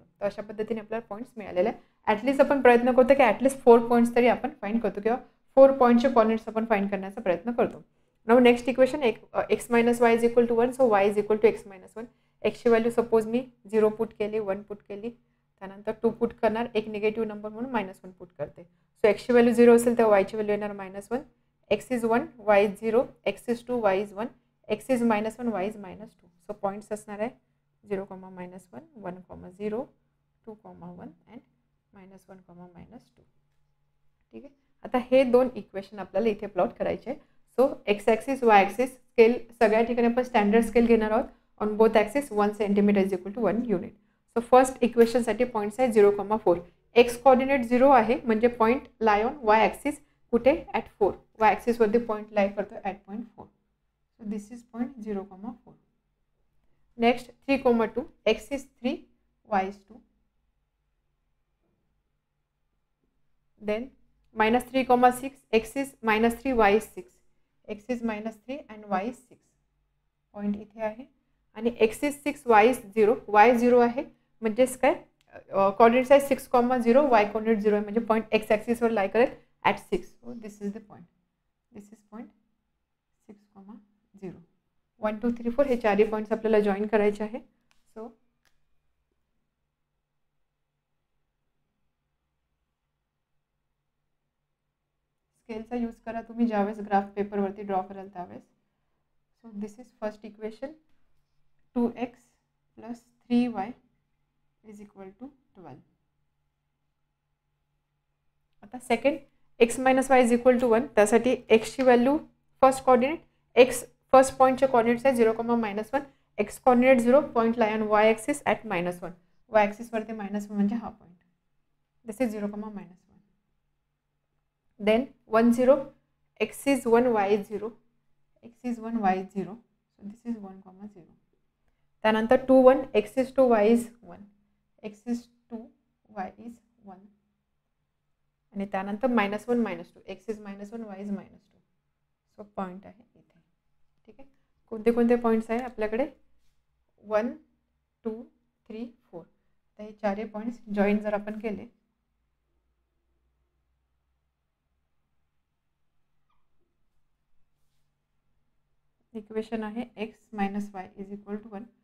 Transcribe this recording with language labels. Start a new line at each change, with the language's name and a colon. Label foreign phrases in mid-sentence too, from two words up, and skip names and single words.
Marathi: तर अशा पद्धतीने आपल्याला पॉईंट्स मिळालेले आहे. ॲटलिस्ट आपण प्रयत्न करतो की ॲटलिस्ट 4 पॉईंट्स तरी आपण फाइंड करतो किंवा 4 पॉईंटचे कॉर्डिनेट्स आपण फाइंड करण्याचा प्रयत्न करतो.
English: Now next equation x - y = 1 so y is equal to x - 1.
Marathi: एक्सची व्हॅल्यू सपोज मी 0 पुट केली, 1 पुट केली, त्यानंतर 2 पुट करणार, एक
English: negative number
Marathi: म्हणून -1 पुट करते. सो एक्सची व्हॅल्यू 0 असेल तेव्हा वायची व्हॅल्यू येणार -1.
English: x इज 1, y इज 0, x इज 2, y इज 1, x इज -1, y इज -2.
Marathi: सो पॉईंट्स असणार आहे 0, -1, 1, 2,1 अँड -1, -2. ठीक आहे. आता हे दोन इक्वेशन आपल्याला इथे प्लॉट करायचे आहे.
English: so x axis y axis scale
Marathi: सगळ्या ठिकाणी आपण
English: standard scale
Marathi: घेणार आहोत.
English: On both axis 1 centimeter is equal to 1 unit. So first equationसाठी points आहे 0,4. x coordinate
Marathi: 0 आहे म्हणजे
English: point lie on y axis
Marathi: कुठे ॲट 4. वाय ॲक्सिसवरती
English: point lie
Marathi: करतो
English: at point 4. So this is point 0,4. Next 3,2. x is 3, y is 2. Then -3,6. x is -3, y is 6. x is -3 and y is 6.
Marathi: पॉईंट इथे आहे आणि
English: x is 6, y is 0.
Marathi: y 0 आहे म्हणजेच काय कॉर्डिनेट्स आहे 6,0, y कॉर्डिनेट 0 आहे म्हणजे पॉईंट x ॲक्सिसवर लाय करेल ॲट 6.
English: So this is the point. This is point 6,0.
Marathi: 1 2 3 4 हे चारही पॉईंट्स आपल्याला जॉईन करायचे आहे. सो स्केलचा यूज करा तुम्ही ज्यावेळेस ग्राफ पेपरवरती ड्रॉ कराल त्यावेळेस.
English: So this is first equation 2x + 3y is equal to 12. आता सेकंड x - y इज इक्वल टू 1.
Marathi: त्यासाठी एक्सची व्हॅल्यू
English: first coordinate x first
Marathi: पॉईंटचे कॉर्डिनेट्स आहे 0,-1.
English: x coordinate 0, point lie on y axis at -1.
Marathi: वाय ॲक्सिसवरती -1 म्हणजे हा पॉईंट.
English: This is 0,-1. Then 1 0 x is 1, y is 0, x is 1, y is 0, so this is 1, 0.
Marathi: त्यानंतर 2, 1,
English: x is 2, y is 1, x is 2, y is 1.
Marathi: आणि त्यानंतर -1, -2,
English: x is -1, y is -2.
Marathi: सो पॉईंट आहे इथे. ठीक आहे. कोणते कोणते पॉईंट्स आहे आपल्याकडे? 1, 2, 3, 4. तर हे चारही पॉईंट्स जॉईन जर आपण केले, इक्वेशन आहे x - y = 1.